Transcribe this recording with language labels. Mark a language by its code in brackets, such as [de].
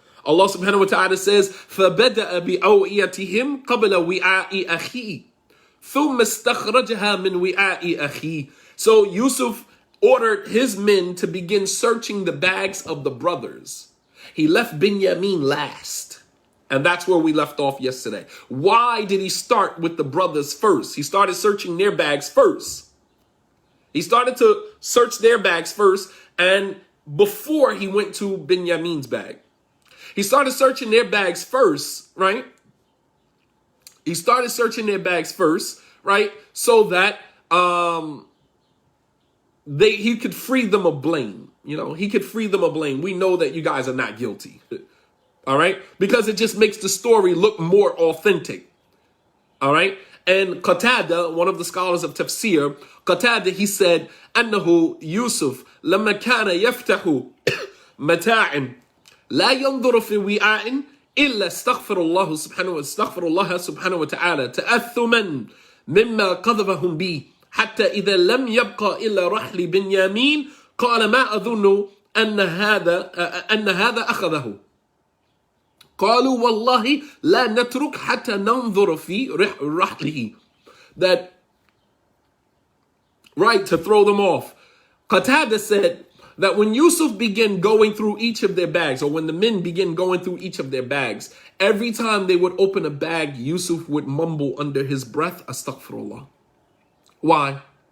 [en] Allah subhanahu wa ta'ala says, [ar] فَبَدَأَ بِأَوْئِيَتِهِمْ قَبْلَ وِعَاءِ أَخِيهِ ثُمَّ اسْتَخْرَجَهَا مِنْ وِعَاءِ أَخِيهِ. [en] So Yusuf ordered his men to begin searching the bags of the brothers. He left Binyamin last. And that's where we left off yesterday. Why did he start with the brothers first? He started searching their bags first. He started to search their bags first, and before he went to Binyamin's bag. He started searching their bags first, right? He started searching their bags first, right? So that he could free them of blame. He could free them of blame. We know that you guys are not guilty. All right? Because it just makes the story look more authentic. All right? And Qatada, one of the scholars of tafsir, Qatada, he said, [ar] أنه يوسف لما كان يفتح متاع لا ينظر في وعاء إلا استغفر الله سبحانه وتعالى تأثما مما قذفهم به حتى إذا لم يبقى إلا رحل بنيامين قال ما أظن أن هذا أخذه قالوا والله لا نترك حتى ننظر في رحله. [en] That, right, to throw them off. Qatada said that when Yusuf began going through each of their bags, or when the men began going through each of their bags, every time they would open a bag, Yusuf would mumble under his breath, Astaghfirullah. Why?